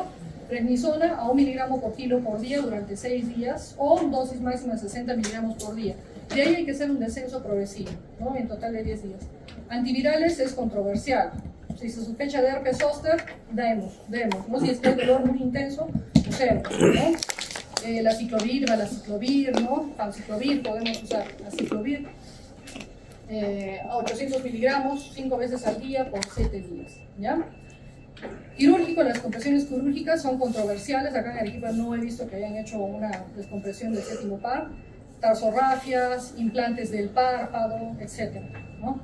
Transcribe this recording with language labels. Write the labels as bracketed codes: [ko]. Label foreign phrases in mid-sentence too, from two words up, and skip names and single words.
[es] Prednisona a 1 miligramo por kilo por día durante 6 días o dosis máxima de 60 miligramos por día. De ahí hay que hacer un descenso progresivo, ¿no? En total de 10 días. Antivirales es controversial. Si se sospecha de herpes zóster, demos, ¿no? Si es que el dolor muy intenso, usemos, ¿no? La ciclovir, valaciclovir, ¿no? Palciclovir, podemos usar aciclovir. A 800 miligramos 5 veces al día por 7 días, ¿ya? Quirúrgico, las compresiones quirúrgicas son controversiales. Acá en Arequipa no he visto que hayan hecho una descompresión del séptimo par. Tarsorrafias, implantes del párpado, etc., ¿no?